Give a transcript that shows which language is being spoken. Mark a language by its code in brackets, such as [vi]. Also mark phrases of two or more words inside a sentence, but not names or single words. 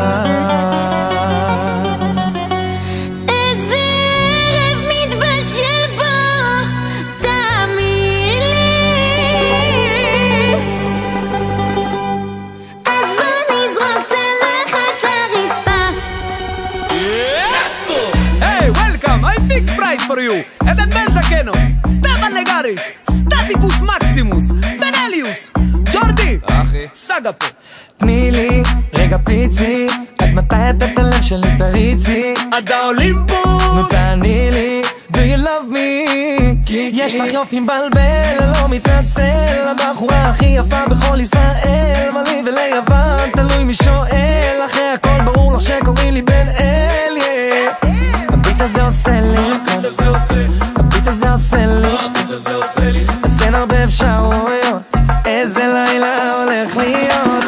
[he] איזה ערב מתבשל בו, תאמין לי. אז בוא נזרוק צלחת לרצפה. [en] Hey, welcome! I fix price for you! Edan Benzakenos, Stefan Legaris, Staticus Maximus, Benelius, [he] ג'ורדי! אחי, סגה פה. תני לי רגע פיצי, עד מתי את הלב שלי תריצי? עד האולימפוס! נו תעני לי, [en] do you love me? [he] יש לך יופי מבלבל, לא מתנצל, הבחורה הכי יפה בכל ישראל, מה לי וליוון, תלוי מי שואל, אחרי הכל ברור לך שקוראים לי בן אל, הביט הזה עושה לי, הביט הזה עושה לי, אז אין הרבה אפשרויות, איזה לילה הולך להיות,